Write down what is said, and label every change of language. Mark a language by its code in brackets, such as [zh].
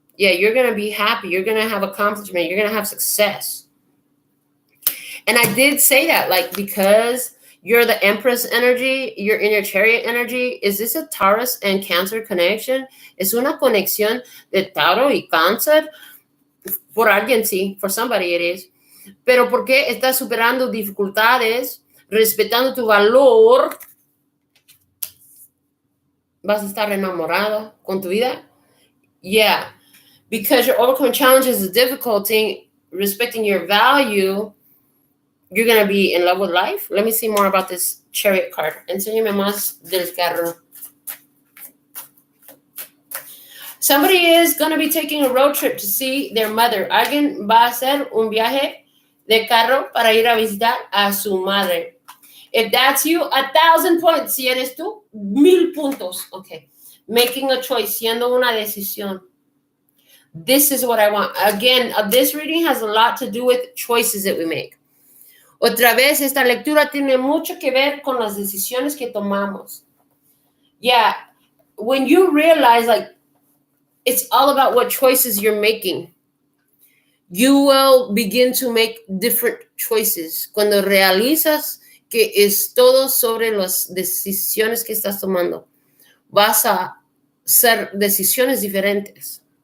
[en] Yeah, you're going to be happy. You're going to have accomplishment. You're going to have success. And I did say that, like, because you're the Empress energy, you're in your Chariot energy. Is this a Taurus and Cancer connection? [es] Es una conexión de Tauro y Cáncer. Por alguien sí, [en] for somebody it is. [es] Pero ¿por qué estás superando dificultades, respetando tu valor? ¿Vas a estar enamorado con tu vida? [en] Yeah, because you're overcoming challenges and difficulty, respecting your value, you're going to be in love with life. Let me see more about this Chariot card. [es] Enséñame más del carro. [en] Somebody is going to be taking a road trip to see their mother. [es] Alguien va a hacer un viaje de carro para ir a visitar a su madre. [en] If that's you, 1,000 points. [es] Si eres tú, 1,000 puntos. [en] Okay. Making a choice, [es] siendo una decisión. [en] This is what I want. Again, this reading has a lot to do with choices that we make. [es] Otra vez, esta lectura tiene mucho que ver con las decisiones que tomamos. [en] Yeah, when you realize, like, it's all about what choices you're making, you will begin to make different choices. [es] Cuando realizas que es todo sobre las decisiones que estás tomando, vas a hacer decisiones diferentes.